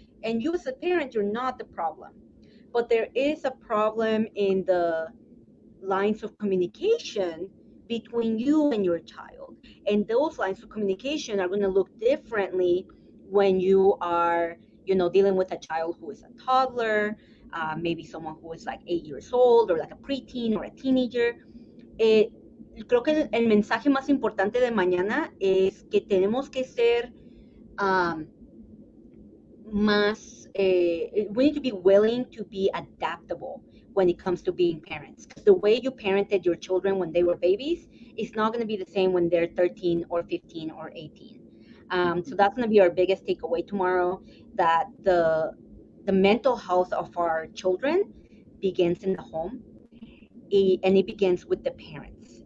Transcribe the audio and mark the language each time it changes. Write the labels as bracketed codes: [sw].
[en] And you as a parent, you're not the problem. But there is a problem in the lines of communication between you and your child. And those lines of communication are going to look differently when you are, dealing with a child who is a toddler, maybe someone who is like 8 years old, or like a preteen or a teenager. [es] Creo que el mensaje más importante de mañana es que tenemos que ser [en] we need to be willing to be adaptable when it comes to being parents. Because the way you parented your children when they were babies is not going to be the same when they're 13 or 15 or 18. So that's going to be our biggest takeaway tomorrow, that the mental health of our children begins in the home, and it begins with the parents.